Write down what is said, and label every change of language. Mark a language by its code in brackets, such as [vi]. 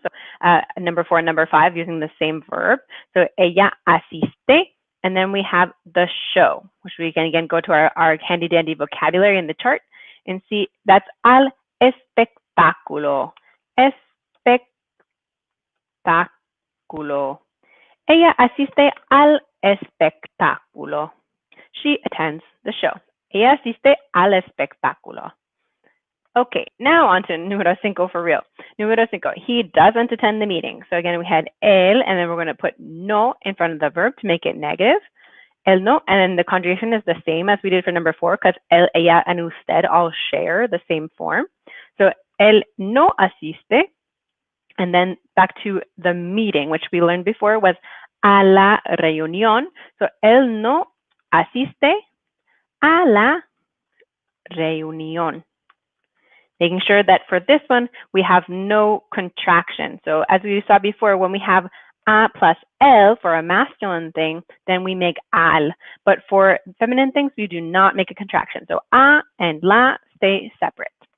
[en] So number 4 and number 5 using the same verb. So [es] ella asiste, [en] and then we have the show, which we can again go to our handy dandy vocabulary in the chart and see that's [es] al espectáculo. Espectáculo. Ella asiste al espectáculo. [en] She attends the show. [es] Ella asiste al espectáculo. [en] Okay, now on to [es] número cinco [en] for real. [es] Número cinco, [en] he doesn't attend the meeting. So again, we had él, and then we're going to put no in front of the verb to make it negative. [es] El no, [en] and then the conjugation is the same as we did for number four, because él, ella, and usted all share the same form. So [es] él no asiste, [en] and then back to the meeting, which we learned before was [es] a la reunión. So él no asiste a la reunión. [en] Making sure that for this one, we have no contraction. So as we saw before, when we have a plus el for a masculine thing, then we make al. But for feminine things, we do not make a contraction. So a and la stay separate.